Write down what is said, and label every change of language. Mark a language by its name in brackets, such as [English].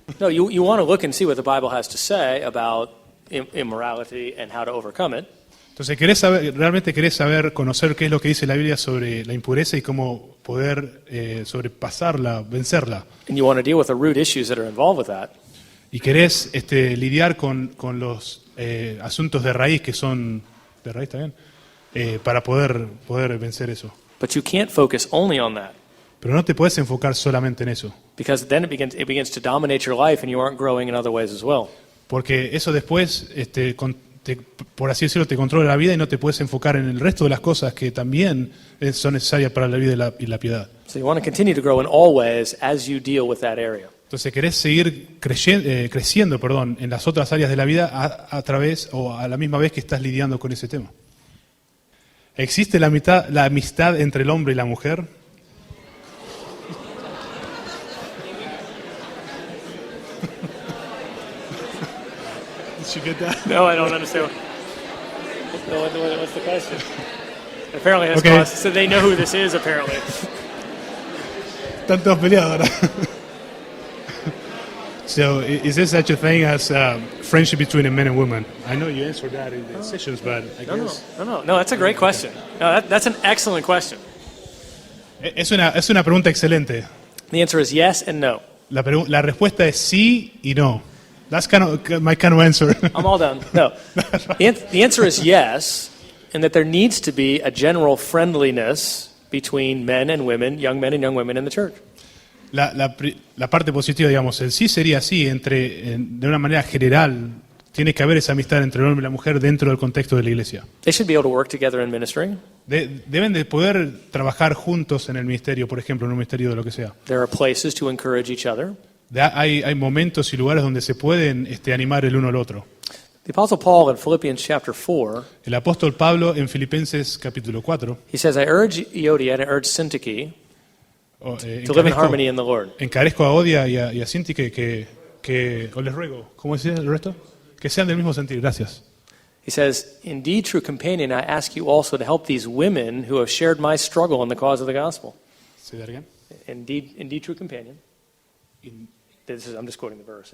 [English] No, you want to look and see what the Bible has to say about immorality and how to overcome it. [Spanish] Entonces, realmente querés conocer qué es lo que dice la Biblia sobre la impureza y cómo poder sobrepasarla, vencerla. [English] And you want to deal with the root issues that are involved with that. [Spanish] Y querés lidiar con los asuntos de raíz que son de raíz también, para poder vencer eso. [English] But you can't focus only on that. [Spanish] Pero no te puedes enfocar solamente en eso. [English] Because then it begins to dominate your life and you aren't growing in other ways as well. [Spanish] Porque eso después, por así decirlo, te controla la vida y no te puedes enfocar en el resto de las cosas que también son necesarias para la vida y la piedad. [English] So you want to continue to grow in all ways as you deal with that area. [Spanish] Entonces querés seguir creciendo en las otras áreas de la vida a través o a la misma vez que estás lidiando con ese tema. ¿Existe la amistad entre el hombre y la mujer? [English] Did you get that? No, I don't understand. What's the question? Apparently that's Okay. so they know who this is, apparently. [Spanish] Están todos peleados ahora. [English] So, is there such a thing as friendship between a man and woman? I know you answered that in the sessions, but I guess... No, that's a great question. No, that's an excellent question. [Spanish] Es una pregunta excelente. [English] The answer is yes and no. [Spanish] La respuesta es sí y no. [English] That's my kind of answer. I'm all done. No. The answer is yes, and that there needs to be a general friendliness between men and women, young men and young women in the church. [Spanish] La parte positiva, digamos, el sí sería sí, de una manera general, tiene que haber esa amistad entre el hombre y la mujer dentro del contexto de la iglesia. [English] They should be able to work together in ministry. [Spanish] Deben de poder trabajar juntos en el ministerio, por ejemplo, en un ministerio de lo que sea. [English] There are places to encourage each other. [Spanish] Hay momentos y lugares donde se pueden animar el uno al otro. [English] The Apostle Paul in Philippians chapter 4, [Spanish] El apóstol Pablo en Filipenses capítulo 4 [English] he says, I urge Euodia and I urge Syntyche to live in harmony in the Lord. [Spanish] encarezco a Odia y a Sintique o les ruego, ¿cómo decía el resto? Que sean del mismo sentir, gracias. [English] He says, indeed, true companion, I ask you also to help these women who have shared my struggle in the cause of the gospel. Say that again? Indeed, true companion. I'm just quoting the verse.